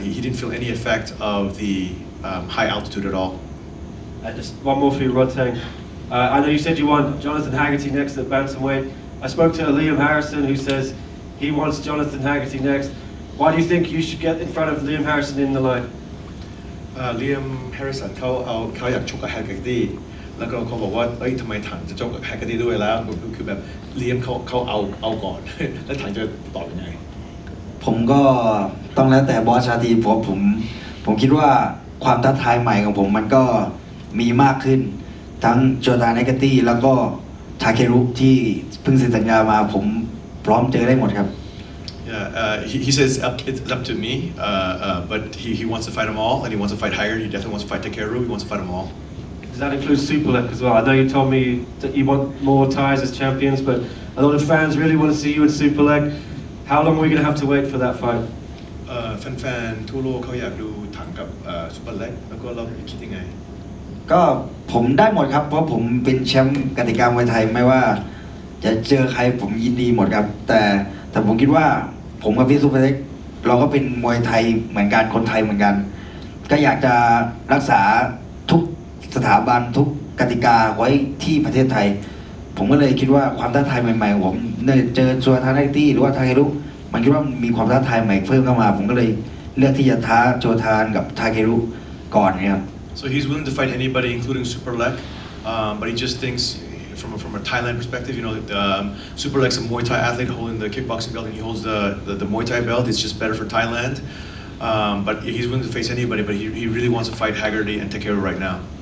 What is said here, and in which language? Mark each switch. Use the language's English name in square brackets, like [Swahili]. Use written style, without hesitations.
[English] He didn't feel any effect of the high altitude at all. Just one more for you, Rodtang. I know you said you want Jonathan Haggerty next at bantamweight. I spoke to Liam Harrison, who says He wants Jonathan Haggerty next. Why do you think you should get in front of Liam Harrison in the line? [Thai] เลียมแฮร์ริสันเขาอยากชกกับแฮกเกอร์ตี้แล้วก็เขาบอกว่าเอ้ยทำไมถังจะชกกับแฮกเกอร์ตี้ด้วยแล้วคือแบบเลียมเขาเอาก่อน แล้วถังจะตอบยังไง ผมก็ต้องแล้วแต่บอสชาตรีผมคิดว่าความท้าทายใหม่ของผมมันก็มีมากขึ้นทั้งโจดานเนกตี้แล้วก็ทาเครุที่เพิ่งเซ็นสัญญามาผมพร้อมเจอได้หมดครับ [English] Yeah, he says it's up to me, but he wants to fight them all, and he wants to fight higher. He definitely wants to fight Takeru. He wants to fight them all. Does that include Superlek as well? I know you told me that you want more ties as champions, but a lot of fans really want to see you in Superlek. How long are we going to have to wait for that fight? [Thai] แฟนๆทั่วโลกเขาอยากดูถังกับซุปเปอร์เล็กแล้วก็เราคิดยังไง ก็ผมได้หมดครับเพราะผมเป็นแชมป์กติกามวยไทยไม่ว่าจะเจอใครผมยินดีหมดครับแต่ผมคิดว่าผมกับพี่ซุปเปอร์เล็กเราก็เป็นมวยไทยเหมือนกันคนไทยเหมือนกันก็อยากจะรักษาทุกสถาบันทุกกติกาไว้ที่ประเทศไทยผมก็เลยคิดว่าความท้าทายใหม่ๆของผมเนี่ยเจอโจทานไนตี้หรือว่าทาเครุมันคิดว่ามีความท้าทายใหม่เพิ่มเข้ามาผมก็เลยเลือกที่จะท้าโจทานกับทาเครุก่อนเนี่ยครับ [English] So he's willing to fight anybody, including Superlek, but he just thinks, from a Thailand perspective, you know, Superlek's a Muay Thai athlete holding the kickboxing belt, and he holds the Muay Thai belt. It's just better for Thailand, but he's willing to face anybody. But he really wants to fight Haggerty and Takeru right now.